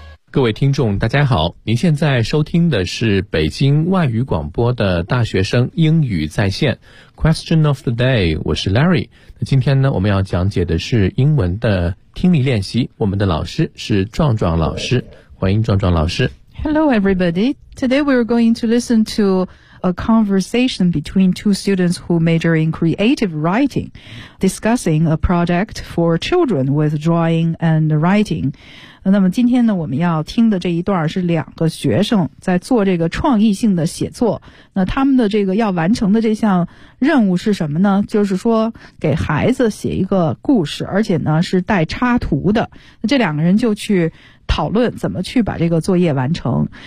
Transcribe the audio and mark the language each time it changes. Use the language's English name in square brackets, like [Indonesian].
[Chinese] 各位听众大家好，您现在收听的是北京外语广播的大学生英语在线 Question of the day， 我是 Larry。今天呢，我们要讲解的是英文的听力练习，我们的老师是壮壮老师，欢迎壮壮老师。 [English] Hello everybody. Today we're going to listen to a conversation between two students who major in creative writing, discussing a project for children with drawing and writing. [Chinese] 那么今天呢，我们要听的这一段是两个学生在做这个创意性的写作。那他们的这个要完成的这项任务是什么呢？就是说给孩子写一个故事，而且呢是带插图的。那这两个人就去讨论怎么去把这个作业完成。